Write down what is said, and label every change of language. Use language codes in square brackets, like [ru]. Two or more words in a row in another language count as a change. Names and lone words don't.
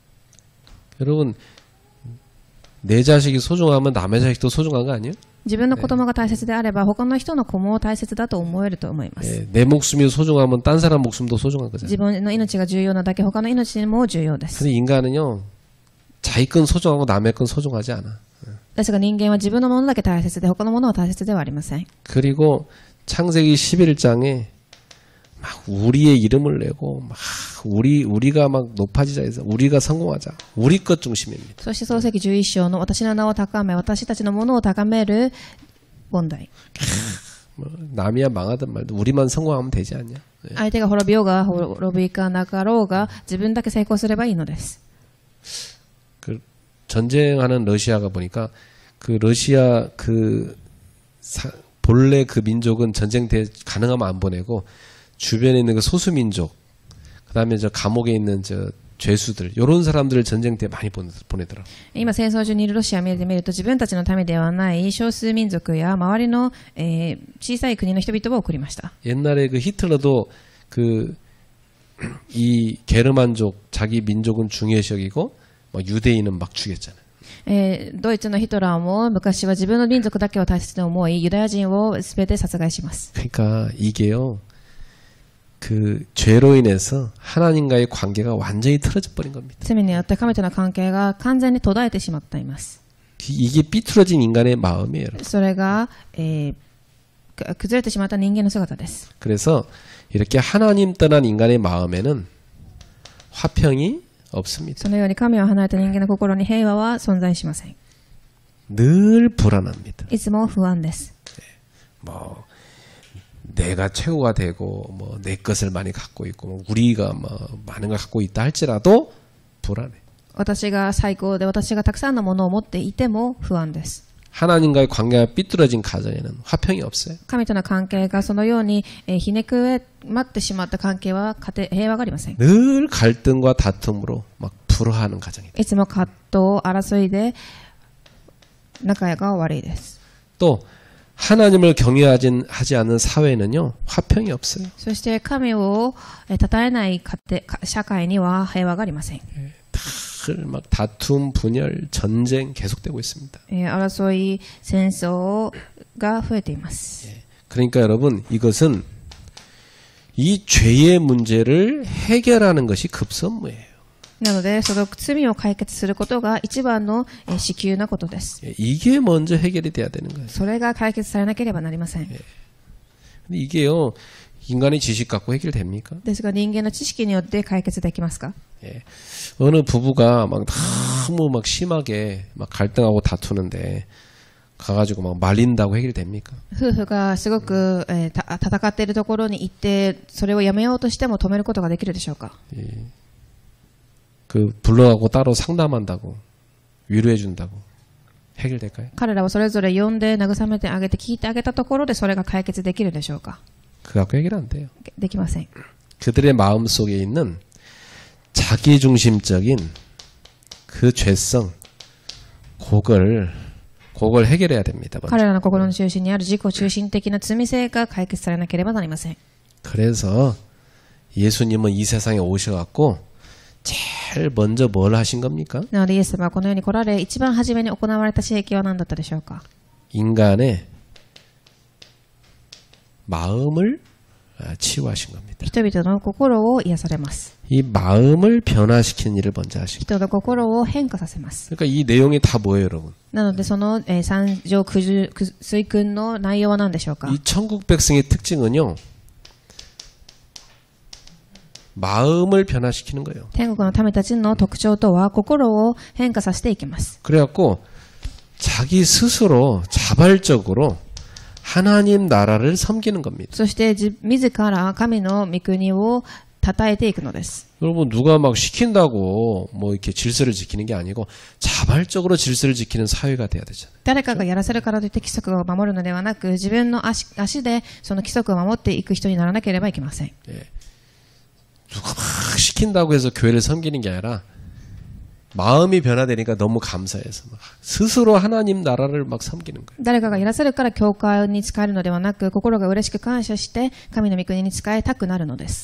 [ko] 여러분 내 자식이 소중하면 남의 자식도 소중한 거 아니에요? [ja] 自分の子供が大切であれば他の人の子も大切だと思えると思います。 [ko] 내 목숨이 소중하면 딴 사람 목숨도 소중한 거잖아요. [ja] 自分の命が重要なだけ他の命も重要です。 [ko] 근데 인간은요 자기 건 소중하고 남의 건 소중하지 않아. [ja] ですが人間は自分のものだけ大切で他のものは大切ではありません。 [ko] 그리고 창세기 11장에 막 우리의 이름을 내고 막 우리가 막 높아지자 해서 우리가 성공하자. 우리 것 중심입니다. [ja] そして創世記11章の私の名を高め私たちのものを高める問題。 [ko] 뭐 남이야 망하든 말든 우리만 성공하면 되지 않냐. [ja] 相手が滅びようが滅びかなかろうが自分だけ成功すればいいのです。 [ko] 그 전쟁하는 러시아가 보니까 그 러시아 본래 그 민족은 전쟁대 가능하면 안 보내고 주변에 있는 그 소수 민족, 그다음에 저 감옥에 있는 저 죄수들, 이런 사람들을 전쟁대에 많이 보내더라고. [ja] 今戦争中にいるロシアを見てみると自分たちのためではない少数民族や周りの、小さい国の人々を送りました。 [ko] 옛날에 그 히틀러도 이 게르만족 자기 민족은 중요시 여기고 막 유대인은 막 죽였잖아요. [ja] ドイツのヒトラーも昔は自分の民族だけを大切に思いユダヤ人を全て殺害します。 [ko] 그러니까 이게요. 그 죄로 인해서 하나님과의 관계가 완전히 틀어져 버린 겁니다. [ja] 罪によって神との関係が完全に途絶えてしまっています。 [ko] 이게 삐뚤어진 인간의 마음이에요. [ja] それが、崩れてしまった人間の姿です。 [ko] 그래서 이렇게 하나님 떠난 인간의 마음에는 화평이 없습니다. [ja] そのように神を離れた人間の心に平和は存在しません。 [ko] 늘 불안합니다. [ja] いつも不安です。 [ko] 뭐 내가 최고가 되고 뭐 내 것을 많이 갖고 있고 뭐 우리가 뭐 많은 걸 갖고 있다 할지라도 불안해. [ja] 私が最高で私がたくさんのものを持っていても不安です。 [ko] 하나님과의 관계가 삐뚤어진 가정에는 화평이 없어요. [ja] 神との関係がそのようにひねくまってしまった関係は平和がありません。 [ko] 늘 갈등과 다툼으로 막 불화하는 가정이다. [ja] いつも葛藤、争いで仲が悪いです。 [ko] 또 하나님을 경외하지 않는 사회는요 화평이 없어요. [ja] そして神を称えない社会には平和がありません。 [ko] 늘 막 다툼, 분열, 전쟁 계속되고 있습니다. [ja] 争い、戦争が増えています。 [ko] 그러니까 여러분 이것은 이 죄의 문제를 해결하는 것이 급선무예요. [ja] なのでその罪を解決することが一番の至急なことです。 [ko] 이게 먼저 해결이 돼야 되는 거예요. [ja] それが解決されなければなりません。 [ko] 근데 이게요 인간의 지식 갖고 해결됩니까? [ja] ですが人間の知識によって解決できますか？ [ko] 어느 부부가 막 너무 막 심하게 막 갈등하고 다투는데 가가지고 막 말린다고 해결됩니까? [ja] 夫婦がすごく、戦っているところに行ってそれをやめようとしても止めることができるでしょうか？ [ko] 그 불러가고 따로 상담한다고 위로해준다고 해결될까요? [ja] 彼らをそれぞれ呼んで慰めてあげて聞いてあげたところでそれが解決できるでしょうか？ [ko] 그거 갖고 해결 안 돼요. [ja] できません。 [ko] 그들의 마음 속에 있는 자기중심적인 그 죄성, 그걸 해결해야 됩니다. [ja] 彼らの心の中心にある自己中心的な罪性が解決されなければなりません。 [ko] 그래서 예수님은 이 세상에 오셔갖고 제일 먼저 뭘 하신 겁니까? [ja] なのでイエス様はこの世に来られ一番初めに行われた刺激は何だったでしょうか？ [ko] 인간의 마음을 치유하신 겁니다. [ja] 人々の心を癒されます。 [ko] 이 마음을 변화시키는 일을 먼저 하신 거예요. [ja] 人の心を変化させます。 [ko] 그러니까 이 내용이 다 뭐예요, 여러분? [ja] なのでその三条水訓の内容は何でしょうか？ [ko] 이 천국 백성의 특징은요. 마음을 변화시키는 거예요. [ja] 天国の民たちの特徴とは心を変化させていきます。 [ko] 그래갖고 자기 스스로 자발적으로 하나님 나라를 섬기는 겁니다. [ja] そして自ら神の御国を称えていくのです。 [ko] 여러분 누가 막 시킨다고 뭐 이렇게 질서를 지키는 게 아니고 자발적으로 질서를 지키는 사회가 돼야 되잖아요. [ja] 誰かがやらせるからといって規則を守るのではなく自分の足でその規則を守っていく人にならなければいけません。 [ko] 누가 막 시킨다고 해서 교회를 섬기는 게 아니라 마음이 변화되니까 너무 감사해서 막 스스로 하나님 나라를 막 섬기는 거예요. [ja] 誰かがやらせるから教会に仕えるのではなく心が嬉しく感謝して神の御国に仕えたくなるのです。